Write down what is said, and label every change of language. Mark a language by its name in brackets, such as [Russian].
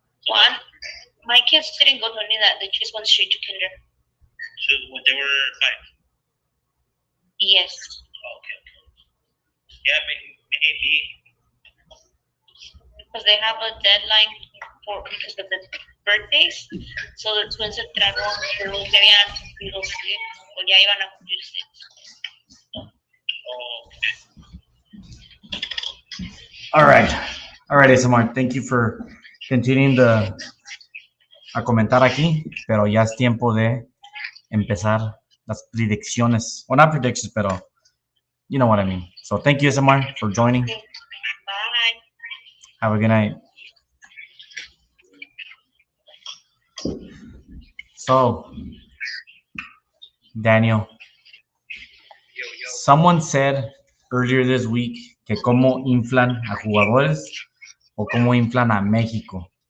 [English] Well, my kids didn't go to any of that. They just went straight to kinder. So when they were 5. Yes. Oh, okay. Yeah, maybe. Because they have a deadline because of the birthdays. So the twins [Spanish] entraron los que habían cumplido 6 o ya iban a cumplir 6. [English] Oh, okay. All right, Isamar. Thank you for continuing [Spanish] a comentar aquí, pero ya es tiempo de empezar las predicciones. [English] Well, not predictions, pero you know what I mean. So thank you, Isamar, for joining. Bye. Have a good night. So, Daniel, someone said earlier this week [Spanish] que cómo inflan a jugadores o cómo inflan a México.